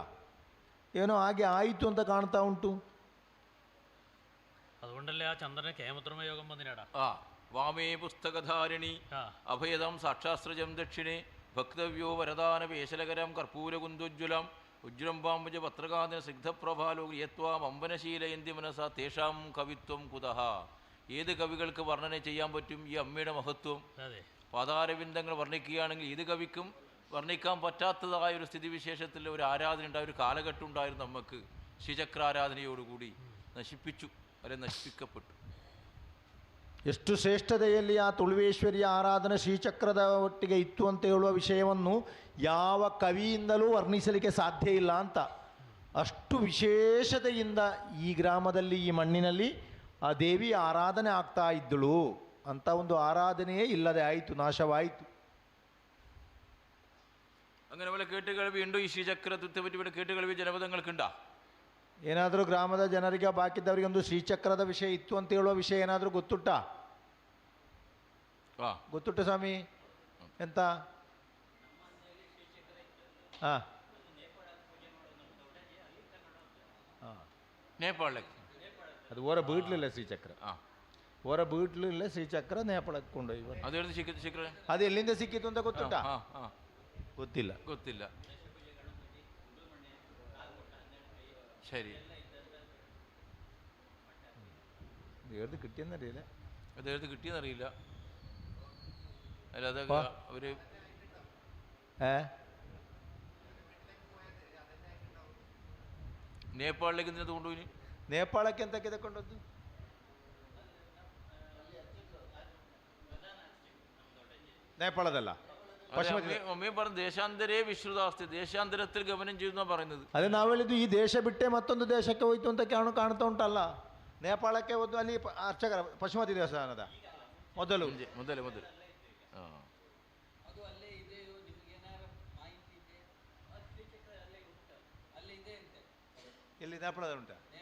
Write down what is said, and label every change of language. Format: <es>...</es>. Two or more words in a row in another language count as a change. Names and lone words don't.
<kn>ಏನೋ ಹಾಗೆ ಆಯಿತು ಅಂತ ಕಾಣ್ತಾ ಉಂಟು.</kn> <ml>അതുകൊണ്ടല്ലേ ആ ചന്ദ്രന് കേമത്രമ യോഗം വന്നിനാടാ.</ml> <sa>വാമേ പുസ്തകധാരിണി അഭയദം സാക്ഷാസ്ത്രജം ദക്ഷിണേ ഭക്തവ്യോ വരദാന പേശലകരം കർപ്പൂരകുന്ദോജ്വലം ഉജ്ജംബാംബുജ പത്രകാന്തന സിഗ്ധപ്രഭാലോക യത്വാം അമ്പനശീലയന്തി മനസ തേഷാം കവിത്വം കുതഹ.</sa> <ml>ഏത് കവികൾക്ക് വർണ്ണന ചെയ്യാൻ പറ്റും ഈ അമ്മയുടെ മഹത്വം? പാതാരവിന്ദങ്ങൾ വർണ്ണിക്കുകയാണെങ്കിൽ ഏത് കവിക്കും വർണ്ണിക്കാൻ പറ്റാത്തതായൊരു സ്ഥിതിവിശേഷത്തിൽ ഒരു ആരാധന ഉണ്ടായ ഒരു കാലഘട്ടം ഉണ്ടായിരുന്നു. നമുക്ക് ശ്രീചക്രാരാധനയോടുകൂടി നശിപ്പിച്ചു, അല്ലെ നശിപ്പിക്കപ്പെട്ടു.</ml> <kn>ಎಷ್ಟು ಶ್ರೇಷ್ಠತೆಯಲ್ಲಿ ಆ ತುಳುವೇಶ್ವರಿಯ ಆರಾಧನೆ ಶ್ರೀಚಕ್ರದ ಒಟ್ಟಿಗೆ ಇತ್ತು ಅಂತ ಹೇಳುವ ವಿಷಯವನ್ನು ಯಾವ ಕವಿಯಿಂದಲೂ ವರ್ಣಿಸಲಿಕ್ಕೆ ಸಾಧ್ಯ ಇಲ್ಲ ಅಂತ. ಅಷ್ಟು ವಿಶೇಷತೆಯಿಂದ ಈ ಗ್ರಾಮದಲ್ಲಿ ಈ ಮಣ್ಣಿನಲ್ಲಿ ಆ ದೇವಿ ಆರಾಧನೆ ಆಗ್ತಾ ಇದ್ದಳು ಅಂತ ಒಂದು ಆರಾಧನೆಯೇ ಇಲ್ಲದೆ ಆಯಿತು, ನಾಶವಾಯಿತು.</kn> <ml>അങ്ങനെ വല്ല കേട്ടുകേൾവി ഉണ്ടോ ഈ ശ്രീചക്രത്തെ പറ്റി? ഇവിടെ കേട്ടുകേൾവി ജനപദങ്ങൾക്കുണ്ടോ?</ml> <kn>ಏನಾದರೂ ಗ್ರಾಮದ ಜನರಿಗೆ ಬಾಕಿದ್ದವರಿಗೆ ಒಂದು ಶ್ರೀಚಕ್ರದ ವಿಷಯ ಇತ್ತು ಅಂತ ಹೇಳುವ ವಿಷಯ ಏನಾದರೂ ಗೊತ್ತುಂಟಾ? ಗೊತ್ತುಂಟ ಸ್ವಾಮಿ? ಎಂತ? ಹಾಂ ನೇಪಾಳಕ್ಕೆ ಅದು ಓರ ಬೀಟ್ಲಿಲ್ಲ ಶ್ರೀಚಕ್ರ. ಓರ ಬೀಟ್ಲಿಲ್ಲ ಶ್ರೀಚಕ್ರ ನೇಪಾಳಕ್ಕೆ ಕೊಂಡೊಯ್ಯುವ. ಅದು ಎಲ್ಲಿಂದ ಸಿಕ್ಕಿತ್ತು ಶಿಖರ? ಅದು ಎಲ್ಲಿಂದ ಸಿಕ್ಕಿತು ಅಂತ ಗೊತ್ತುಂಟಾ? ಗೊತ್ತಿಲ್ಲ. ಗೊತ್ತಿಲ್ಲ.</kn> <ml>ശരി, എഴുതി കിട്ടിയെന്നറിയില്ല. അത് എഴുതി കിട്ടിയെന്നറിയില്ല. അല്ലാതെ അവര് ನೇಪಾಳಿലേക്ക് എന്തിനാ കൊണ്ടുപോയി?</ml> <kn>ನೇಪಾಳಕ್ಕೆ ಎಂತಕ್ಕೆ ತಗೊಂಡದ್ದು? ನೇಪಾಳದಲ್ಲ,</kn> <ml>അമ്മയും പറഞ്ഞു</ml> <sa>ദേശാന്തരേ വിശ്രുതാസ്തി,</sa> <ml>ദേശാന്തരത്തിൽ ഗമനം ചെയ്യുന്ന പറയുന്നത്.</ml> <kn>ಅದೇ ನಾವು ಹೇಳಿದ್ದು ಈ ದೇಶ ಬಿಟ್ಟೆ ಮತ್ತೊಂದು ದೇಶಕ್ಕೆ ಹೋಯ್ತು ಅಂತ ಕಾಣ್ತಾ ಉಂಟಲ್ಲ. ನೇಪಾಳಕ್ಕೆ ಒಂದು ಅಲ್ಲಿ ಅರ್ಚಕರ ಪಶುಮತಿ ದೇವಸ್ಥಾನದ ಮೊದಲು ಇಲ್ಲಿ ನೇಪಾಳದಲ್ಲಿ ಉಂಟಾ?</kn>